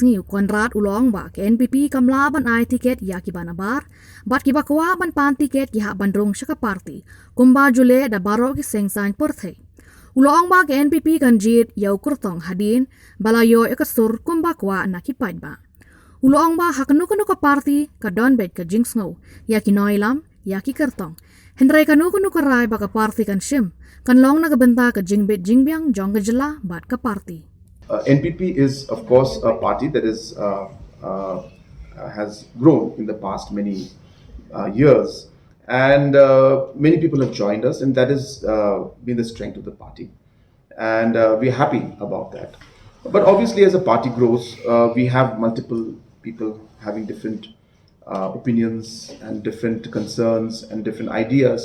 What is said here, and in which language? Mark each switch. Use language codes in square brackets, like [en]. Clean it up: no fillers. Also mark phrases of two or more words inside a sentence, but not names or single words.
[kha] ngi Konrad Ulong ba ke NPP kamla ban ai tiket ya ki banabar bat ki bakwa ban pan tiket ki ha bandrong syaka party kumba jule da baro ki sengsain perthai Ulong ba ke NPP kanjit yau kertong hadin balayo ekasur kumba kwa nakipad ba Ulong ba hakanu ka party ka donbet ka jingsngo ya ki noilam ya ki kertong Henry kanu ka rai ba ka party kan shim kan long nagabenta ka jingbet jingbyang jong gajala bat ka party [en] NPP is of course a party that has grown in the past many years, and many people have joined us, and that has been the strength of the party, and we're happy about that. But obviously, as a party grows, we have multiple people having different opinions and different concerns and different ideas.